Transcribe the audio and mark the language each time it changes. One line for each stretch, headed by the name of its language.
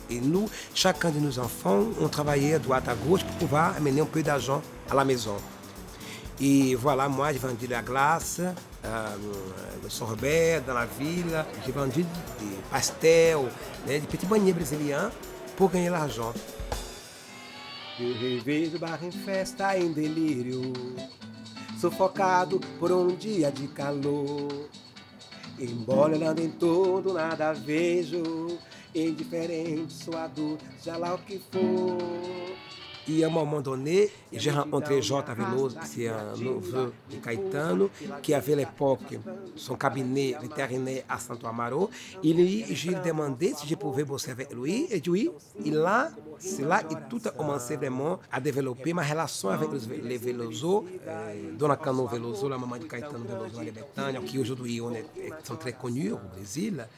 French: Et nous, chacun de nos enfants, on travaillait à droite à gauche pour pouvoir amener un peu d'argent à la maison. Et voilà, moi, j'ai vendu la glace, le sorbet dans la ville. J'ai vendu des pastels, né, des petits beignets brésiliens pour gagner l'argent.
Portuguese: Eu revejo o bar em festa em delírio, sufocado por dia de calor. Embora olhando em todo, nada vejo, indiferente, suado, já lá o que for.
French: E à un moment donné, j'ai rencontré J. Veloso, c'est un neveu de Caetano, qui avait à l'époque son cabinet vétérinaire à Santo Amaro. Et lui, je lui ai demandé si je pouvais bosser avec lui. Et oui, et là, c'est là que tout a commencé vraiment à développer ma relation avec les Veloso, Dona Cano Veloso, la maman de Caetano Veloso, à Bretagne, qui aujourd'hui sont très connus au Brésil.